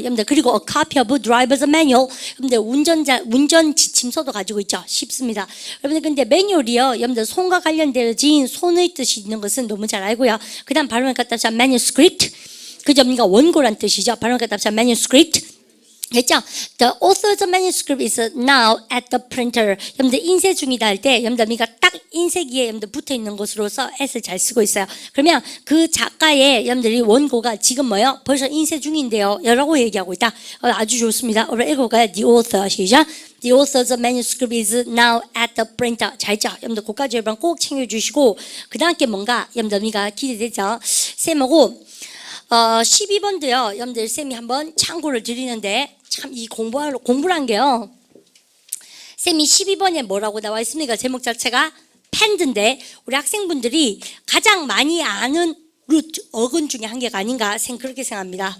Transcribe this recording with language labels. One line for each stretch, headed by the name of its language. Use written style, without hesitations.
Korean: 여러분들 그리고
English: a copy of driver's manual
Korean: 여러분들 운전 지침서도 가지고 있죠. 쉽습니다. 여러분들 근데 매뉴얼이요. 여러분들 손과 관련되어진 손의 뜻이 있는 것은 너무 잘 알고요. 그다음 발음을 갖다 붙여 manuscript 그죠? 그러니까 원고란 뜻이죠. 발음을 갖다 붙여 manuscript 됐죠?
English: The author's manuscript is now at the printer.
Korean: 여러분들 인쇄 중이다 할 때 여러분들 우리가 딱 인쇄기에 여러분들 붙어 있는 것으로서 s를 잘 쓰고 있어요. 그러면 그 작가의 여러분들이 원고가 지금 뭐요? 벌써 인쇄 중인데요. 라고 얘기하고 있다. 아주 좋습니다. 우리 읽어볼까요?
English: The author
Korean: 시작.
English: The author's manuscript is now at the printer.
Korean: 잘 있죠? 여러분들 고까지 여러분 꼭 챙겨주시고 그 다음 게 뭔가 여러분들 우리가 기대되죠? 쌤하고 12번도요. 여러분들 쌤이 한번 참고를 드리는데 참 이 공부란 게요. 쌤이 12번에 뭐라고 나와 있습니까? 제목 자체가 펜드인데 우리 학생분들이 가장 많이 아는 루트, 어근 중에 한 개가 아닌가 그렇게 생각합니다.